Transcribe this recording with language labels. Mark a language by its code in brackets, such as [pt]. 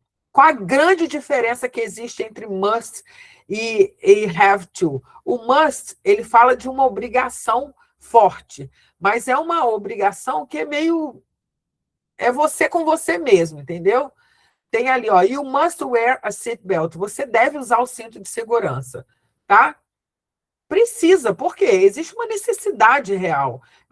[pt] Qual a grande diferença que existe entre must e have to? O must, ele fala de uma obrigação forte, mas é uma obrigação que é meio... É você com você mesmo, entendeu? Tem ali, ó, [en] you must wear a seatbelt. [pt] Você deve usar o cinto de segurança, tá? Precisa, por quê? Existe uma necessidade real.